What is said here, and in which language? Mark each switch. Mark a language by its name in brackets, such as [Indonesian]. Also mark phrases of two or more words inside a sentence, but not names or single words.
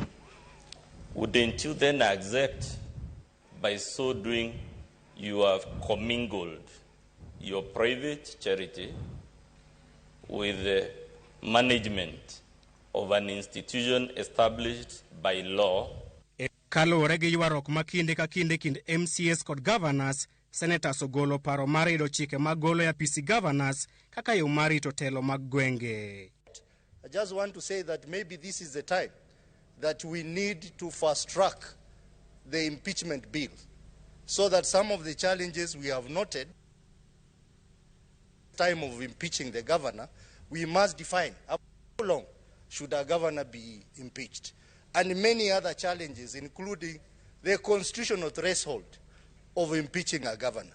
[English] Wouldn't you then accept, by so doing, you have commingled your private charity with the management of an institution established by law? [Luo (Kenya and Tanzania)] Kalore gi ywarok makinde ka kinde kind MCAs kod governors, senators ogolo paro mar yudo chike mag golo e apisi governors kaka yo mar rito telo mag gwenge. [English] I just want to say that maybe this is the time that we need to fast track the impeachment bill so that some of the challenges we have noted time of impeaching the governor, we must define how long should a governor be impeached, and many other challenges, including the constitutional threshold of impeaching a governor.